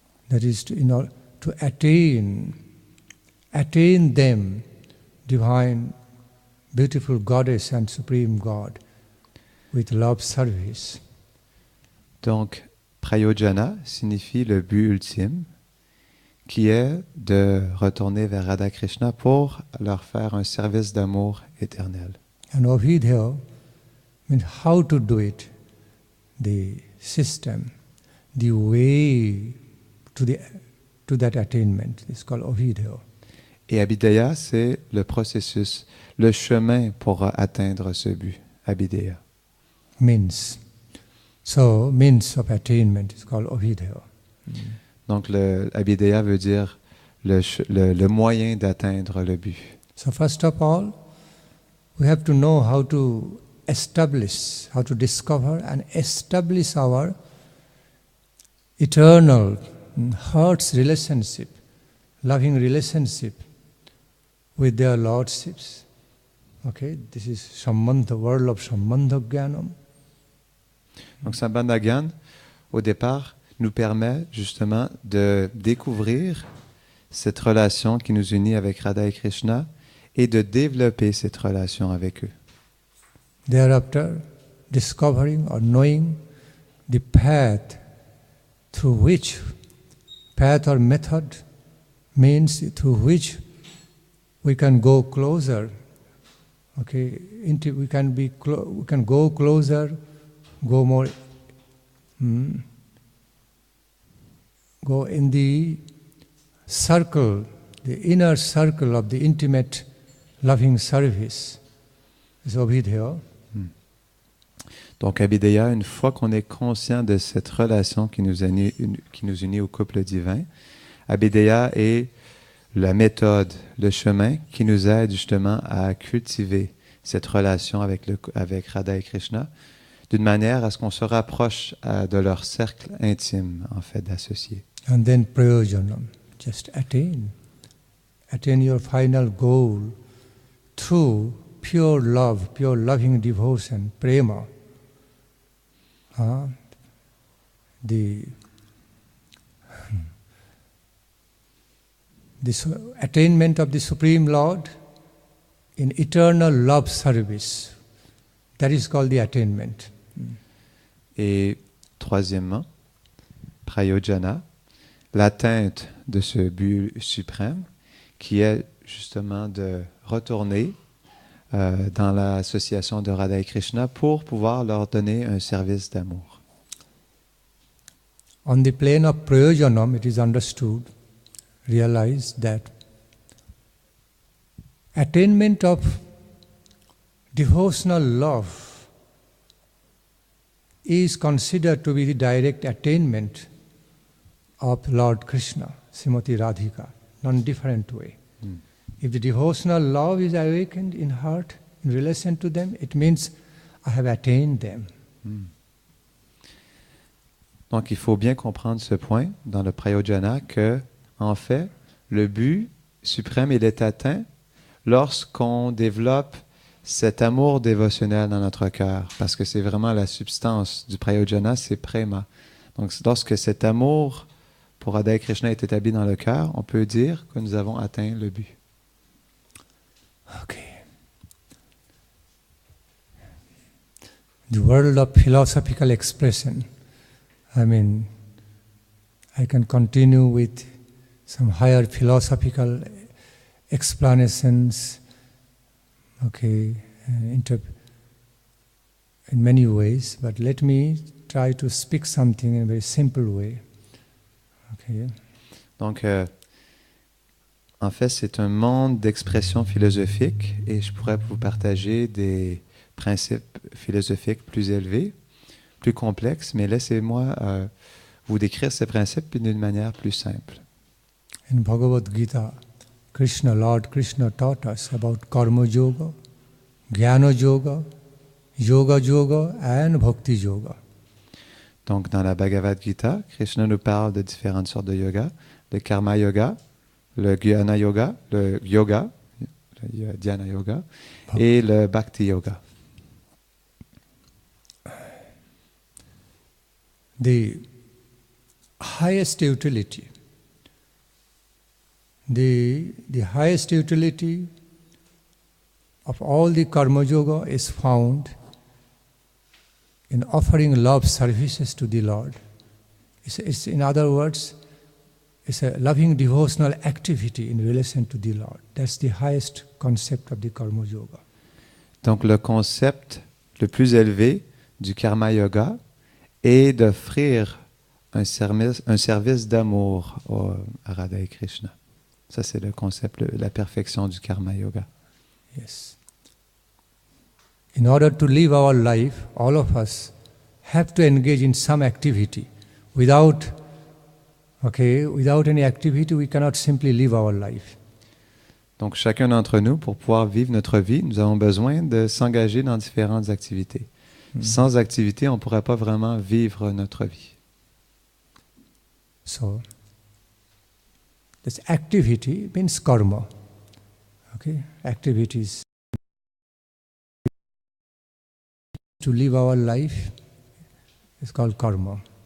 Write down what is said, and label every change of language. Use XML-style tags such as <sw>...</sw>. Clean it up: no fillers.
<en>That is to attain them, divine, beautiful goddess and supreme God, with love service.</en> <fr>Donc, Prayojana signifie le but ultime, qui est de retourner vers Radha Krishna pour leur faire un service d'amour éternel.</fr> <en>And Avidya means how to do it, the system, the way to that attainment. It's called Avidya.</en> <fr>Et Abhideya, c'est le processus, le chemin pour atteindre ce but, Abhideya.</fr> <en>Means. So, means of attainment is called Avidya.</en> <fr>Donc, Abhideya veut dire le moyen d'atteindre le but.</fr> <en>So, first of all, we have to know how to establish, how to discover and establish our eternal heart's relationship, loving relationship with their lordships. Okay, this is Sambandha, world of Sambandha Jnanam.</en> <fr>Donc, Sambandha Gyan, au départ, nous permet justement de découvrir cette relation qui nous unit avec Radha et Krishna et de développer cette relation avec eux.</fr> <en>Thereafter, discovering or knowing the path through which, path or method means through which we can go closer. Okay, we can go closer, go more, go in the circle, the inner circle of the intimate loving service. Is Abhideya.</en> <fr>Donc, Abhideya, une fois qu'on est conscient de cette relation qui nous unit au couple divin, Abhideya est la méthode, le chemin qui nous aide justement à cultiver cette relation avec Radha et Krishna, d'une manière à ce qu'on se rapproche de leur cercle intime, en fait, d'associés.</fr> <en>And then prayojanam, just attain your final goal through pure love, pure loving devotion, prema. The attainment of the Supreme Lord in eternal love service. That is called the attainment.</en> <fr>Et troisièmement, Prayojana, l'atteinte de ce but suprême, qui est justement de retourner dans l'association de Radha et Krishna pour pouvoir leur donner un service d'amour.</fr> <en>On the plane of Prayojanam, it is understood, realized that attainment of devotional love is considered to be the direct attainment of Lord Krishna, Srimati Radhika, non-different way. If the devotional love is awakened in heart, in relation to them, it means I have attained them.</en> <fr>Donc il faut bien comprendre ce point dans le Prayojana que, en fait, le but suprême, il est atteint lorsqu'on développe cet amour dévotionnel dans notre cœur, parce que c'est vraiment la substance du Prayojana, c'est prema. Donc lorsque cet amour pour Radha et Krishna est établi dans le cœur, on peut dire que nous avons atteint le but.</fr> <en>Okay. The world of philosophical expression. I mean, I can continue with some higher philosophical explanations, okay, in many ways, but let me try to speak something in a very simple way. Okay.</en> <fr>Donc, en fait, c'est un monde d'expression philosophique et je pourrais vous partager des principes philosophiques plus élevés, plus complexes, mais laissez-moi vous décrire ces principes d'une manière plus simple.</fr> <en>In Bhagavad Gita, Lord Krishna taught us about Karma Yoga, Jnana Yoga, Yoga Yoga and Bhakti Yoga.</en> <fr>Donc, dans la Bhagavad Gita, Krishna nous parle de différentes sortes de yoga, le Karma Yoga, le Jnana Yoga, le Yoga, le Dhyana Yoga, et le Bhakti Yoga.</fr> <en>The highest utility, the highest utility of all the Karma Yoga is found in offering love services to the Lord. It's in other words, it's a loving devotional activity in relation to the Lord. That's the highest concept of the Karma Yoga.</en> <fr>Donc le concept le plus élevé du Karma Yoga est d'offrir un service d'amour à Radha et Krishna. Ça, c'est le concept, la perfection du Karma Yoga.</fr> <en>Yes. In order to live our life, all of us have to engage in some activity. Without any activity, we cannot simply live our life.</en> <fr>Donc, chacun d'entre nous, pour pouvoir vivre notre vie, nous avons besoin de s'engager dans différentes activités. Sans activité, on ne pourrait pas vraiment vivre notre vie.</fr> <en>So, this activity means karma. Okay? Activities to live our life is called karma.</en>